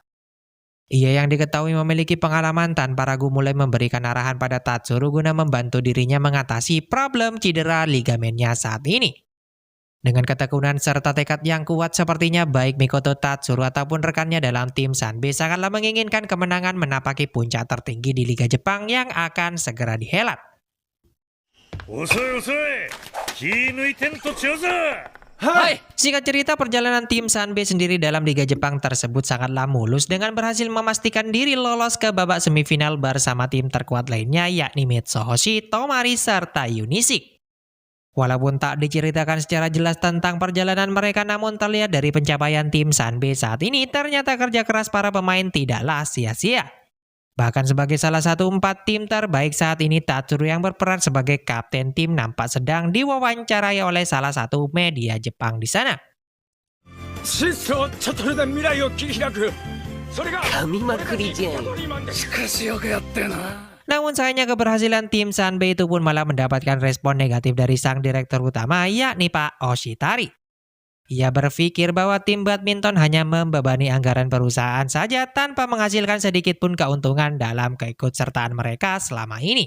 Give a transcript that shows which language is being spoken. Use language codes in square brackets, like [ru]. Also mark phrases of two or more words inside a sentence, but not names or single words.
[id] Ia yang diketahui memiliki pengalaman tanpa ragu mulai memberikan arahan pada Tatsuru guna membantu dirinya mengatasi problem cedera ligamennya saat ini. Dengan ketekunan serta tekad yang kuat sepertinya baik Mikoto Tatsuru ataupun rekannya dalam tim Sanbe sangatlah menginginkan kemenangan menapaki puncak tertinggi di Liga Jepang yang akan segera dihelat. [ja] 遅い遅い、気抜いてんとちゃうぞ。はい。 [id] Singkat cerita, perjalanan tim Sanbe sendiri dalam Liga Jepang tersebut sangatlah mulus dengan berhasil memastikan diri lolos ke babak semifinal bersama tim terkuat lainnya yakni Mitsuhoshi, Tomari, serta Unisik. Walaupun tak diceritakan secara jelas tentang perjalanan mereka, namun terlihat dari pencapaian tim Sanbe saat ini ternyata kerja keras para pemain tidaklah sia-sia. Bahkan sebagai salah satu 4 tim terbaik saat ini, Tatsuru yang berperan sebagai kapten tim nampak sedang diwawancarai oleh salah satu media Jepang di sana. [ja] システムをちょっとで未来を切り開く。それが噛みまくりじゃん。しかしよくやったよな。 [id] Namun sayangnya keberhasilan tim Sanbe itu pun malah mendapatkan respon negatif dari sang direktur utama yakni Pak Oshitari. Ia berpikir bahwa tim badminton hanya membebani anggaran perusahaan saja tanpa menghasilkan sedikit pun keuntungan dalam keikutsertaan mereka selama ini.